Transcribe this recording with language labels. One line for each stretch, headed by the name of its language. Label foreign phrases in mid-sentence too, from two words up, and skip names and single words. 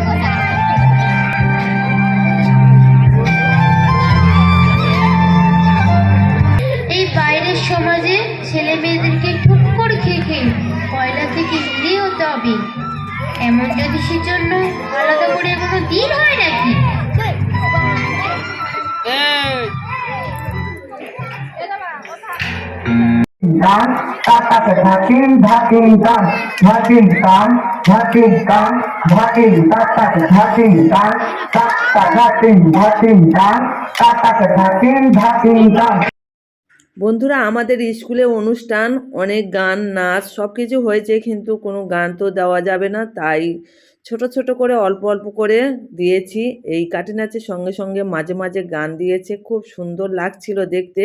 Bangla: এই বাইরের সমাজে ছেলে মেয়েদেরকে ঠুক্কর খেয়ে কয়লা থেকে নিরীহ হতে হবে, এমন যদি সেজন্য আলাদা করে কোনো দিন হয় নাকি? dan kata dhakin dhakin dan dhakin dan dhakin dan dhakin kata dhakin dan kata dhakin dhakin dan kata dhakin dhakin dan। বন্ধুরা, আমাদের স্কুলে অনুষ্ঠান, অনেক গান, নাচ সব কিছু হয়েছে, কিন্তু কোনো গান তো দেওয়া যাবে না, তাই ছোট ছোট করে অল্প অল্প করে দিয়েছি। এই কাঠি নাচের সঙ্গে সঙ্গে মাঝে মাঝে গান দিয়েছে, খুব সুন্দর লাগছিল দেখতে।